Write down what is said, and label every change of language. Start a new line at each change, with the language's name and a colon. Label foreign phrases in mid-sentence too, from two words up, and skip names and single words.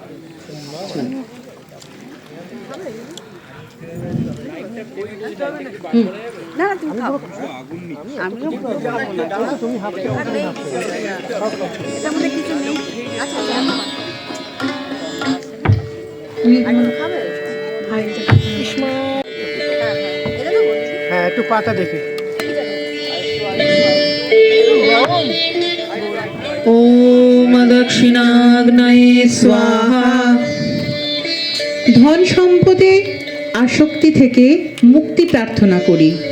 Bangla: না তুমি খাও, আমিও তুমি হাফ এটার মধ্যে কিছু নেই। আচ্ছা খাবে হ্যাঁ একটু পাতা দেখি।
Sanskrit: ओम दक्षिणाग्नये स्वाहा।
Bangla: ধন সম্পদে আসক্তি থেকে মুক্তি প্রার্থনা করি।